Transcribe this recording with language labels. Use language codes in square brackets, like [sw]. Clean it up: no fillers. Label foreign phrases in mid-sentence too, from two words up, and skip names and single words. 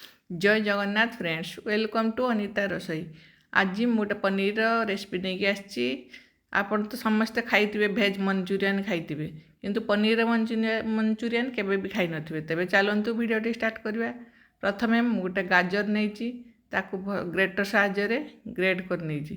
[en] जय जगन्नाथ friends, welcome to अनिता रोसई। [or] आज ମୁଁ ଗୋଟେ ପନିରର ରେସିପି ନେଇକି ଆସିଛି। ଆପଣ ତ ସମସ୍ତେ ଖାଇଥିବେ ଭେଜ୍ ମଞ୍ଚୁରିଆନ୍ ଖାଇଥିବେ, କିନ୍ତୁ ପନିରର ମଞ୍ଚୁରିଆନ୍ କେବେ ବି ଖାଇନଥିବେ। ତେବେ ଚାଲନ୍ତୁ ଭିଡ଼ିଓଟି ଷ୍ଟାର୍ଟ କରିବା। ପ୍ରଥମେ ମୁଁ ଗୋଟେ ଗାଜର ନେଇଛି, ତାକୁ ଗ୍ରେଟର ସାହାଯ୍ୟରେ ଗ୍ରେଟ୍ କରି ନେଇଛି।